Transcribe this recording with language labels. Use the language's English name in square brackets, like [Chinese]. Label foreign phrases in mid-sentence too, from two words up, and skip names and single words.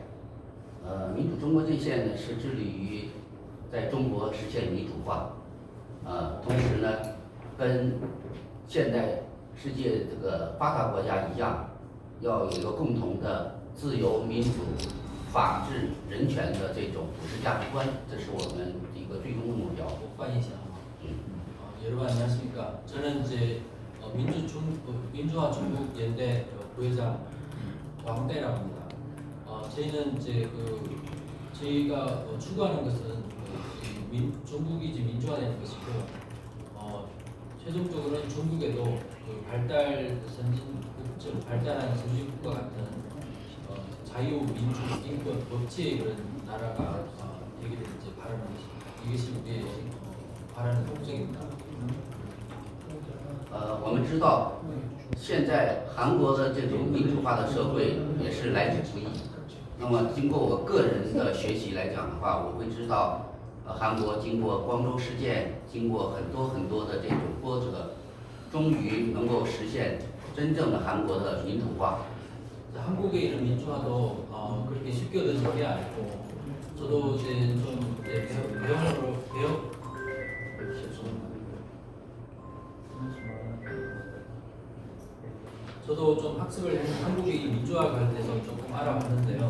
[Chinese] 民主中国阵线呢是致力于在中国实现民主化，同时呢，跟现代世界这个发达国家一样，要有一个共同的自由、民主、法治、人权的这种普世价值观，这是我们一个最终的目标。我翻译一下啊。 [Korean] 여러분 안녕하십니까? 저는 이제 민주화 중국 연대 부회장 왕대라고 합니다. 저희는 이제 저희가 추구하는 것은 중국이 이제 민주화되는 것이고, 최종적으로는 중국에도 발달한 선진국과 같은 자유, 민주, 인권, 법치의 그런 나라가 되기를 이제 바라는 것입니다. 이것이 우리의 바라는 목적입니다. [Chinese] 我们知道，现在韩国的这种民主化的社会也是来之不易。那么，经过我个人的学习来讲的话，我会知道，韩国经过光州事件，经过很多的这种波折，终于能够实现真正的韩国的民主化。 [Korean] 한국의 이런 민주화도 그렇게 쉽게 얻어진 게 아니고, 저도 이제 좀 저도 좀 학습을 한국의 민주화 관련해서 조금 알아봤는데요.